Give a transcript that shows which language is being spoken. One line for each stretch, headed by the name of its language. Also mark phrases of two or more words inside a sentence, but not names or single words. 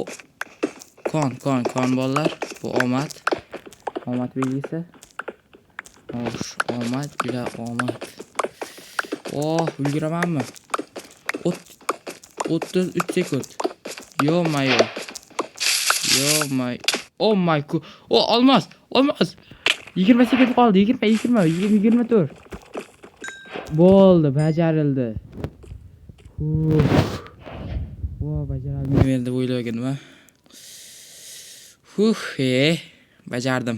Uzbek: Kon bolalar. Bu omad belgisi. Xo'sh, omad, juda omad. Ulguramanmi? 33 sekund. Yo-mayo.
English: Oh my god.
Uzbek: Olmos. 20 sekund qoldi. 24. Bo'ldi, bajarildi. Bajarolmayman deb o'ylaganman. Bajardim.